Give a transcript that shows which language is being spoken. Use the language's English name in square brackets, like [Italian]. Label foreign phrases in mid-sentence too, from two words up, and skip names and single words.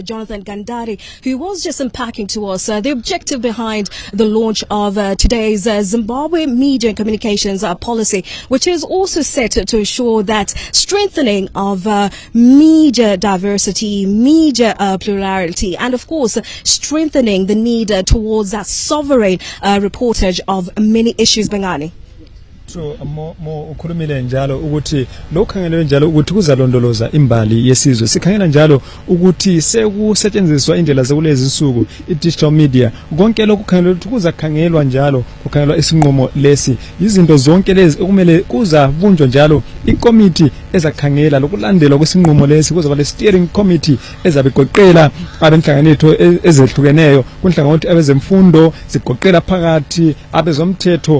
[English] Jonathan Gandari, who was just unpacking to us the objective behind the launch of today's Zimbabwe Media and Communications Policy, which is also set to ensure that strengthening of media diversity, media plurality, and of course strengthening the need towards that sovereign reportage of many issues bengani. [North Ndebele] So mo ukhulumile njalo ukuthi lokhangelwe njalo ukuthi kuzalondoloza imbali yesizwe, sikhangela njalo ukuthi sekusetshenziswa indlela zekulezi insuku i- [English] digital media, [North Ndebele] konke lokhu kukhangelwa ukuthi kuzakhangelwa njalo, kukhangelwa isinqumo lesi, izinto zonke lezi okumele kuzabunjwa njalo ikomiti ezakhangela lokulandelwa kwesinqumo lesi, kuzaba le [English] steering committee [North Ndebele] ezabigoqela abenhlanganetho ezehlukeneyo, kunhlangothi abezemfundo zigoqela phakathi abezomthetho.